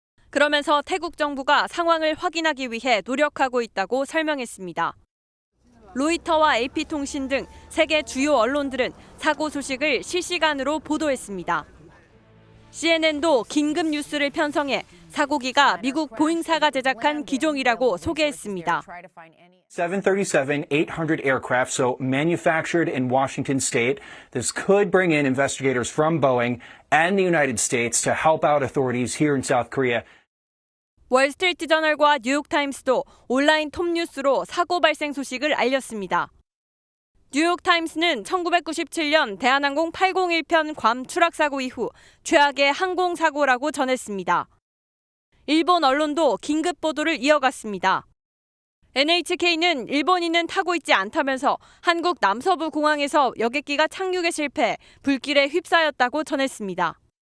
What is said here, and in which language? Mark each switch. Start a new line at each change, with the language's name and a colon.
Korean: 그러면서 태국 정부가 상황을 확인하기 위해 노력하고 있다고 설명했습니다. 로이터와 AP통신 등 세계 주요 언론들은 사고 소식을 실시간으로 보도했습니다. CNN도 긴급 뉴스를 편성해 사고기가 미국 보잉사가 제작한 기종이라고 소개했습니다.
English: 737-800 aircraft, so manufactured in Washington state. This could bring in investigators from Boeing and the United States to help out authorities here in South Korea.
Korean: 월스트리트저널과 뉴욕타임스도 온라인 톱뉴스로 사고 발생 소식을 알렸습니다. 뉴욕타임스는 1997년 대한항공 801편 괌 추락 사고 이후 최악의 항공사고라고 전했습니다. 일본 언론도 긴급 보도를 이어갔습니다. NHK는 일본인은 타고 있지 않다면서 한국 남서부 공항에서 여객기가 착륙에 실패, 불길에 휩싸였다고 전했습니다.